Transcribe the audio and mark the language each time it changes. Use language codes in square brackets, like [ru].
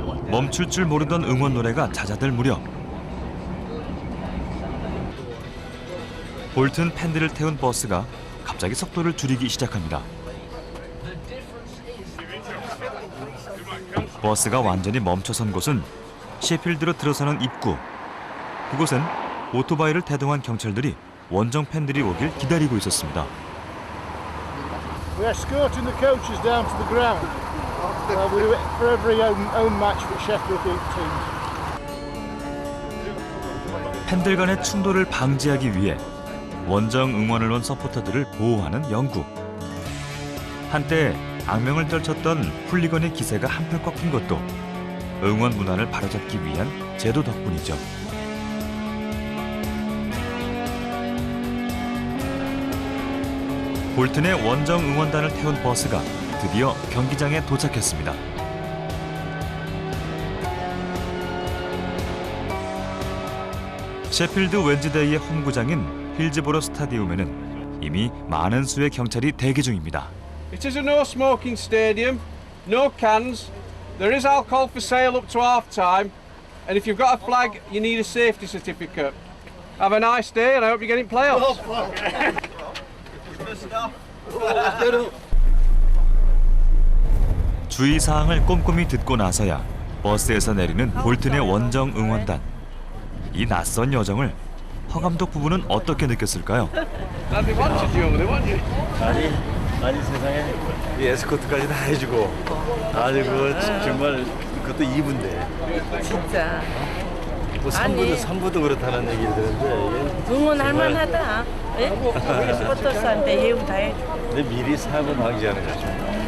[ko] 멈출 줄 모르던 응원 노래가 잦아들 무렵 볼튼 팬들을 태운 버스가 갑자기 속도를 줄이기 시작합니다. 버스가 완전히 멈춰선 곳은 셰필드로 들어서는 입구. 그곳엔 오토바이를 대동한 경찰들이 원정 팬들이 오길 기다리고 있었습니다. [en] We're escorting the coaches down to the ground. We do it for every home match for Sheffield teams. [ko] 팬들 간의 충돌을 방지하기 위해 원정 응원을 온 서포터들을 보호하는 영국. 한때 악명을 떨쳤던 훌리건의 기세가 한풀 꺾인 것도 응원 문화를 바로잡기 위한 제도 덕분이죠. 볼튼의 원정 응원단을 태운 버스가 드디어 경기장에 도착했습니다. 셰필드 웬즈데이의 홈구장인 힐즈보로 스타디움에는 이미 많은 수의 경찰이 대기 중입니다. [en] It is a no smoking stadium, no cans. There is alcohol for sale up to half time, and if you've got a flag, you need a safety certificate. Have a nice day, and I hope you get in playoffs. [ko] 주의 사항을 꼼꼼히 듣고 나서야 버스에서 내리는 볼튼의 원정 응원단. 이 낯선 여정을 허 감독 부부는 어떻게 느꼈을까요? [en] And they wanted you, they want you. [ko] 아니 세상에 이 에스코트까지 다 해주고 아주 그 정말 그것도 2부인데 진짜 뭐 3부도 그렇다는 얘기를 들었는데 응원할 만하다. 예? 우리 스포터스한테 예우 다 해줘. 근데 미리 사고 방지하는 거죠.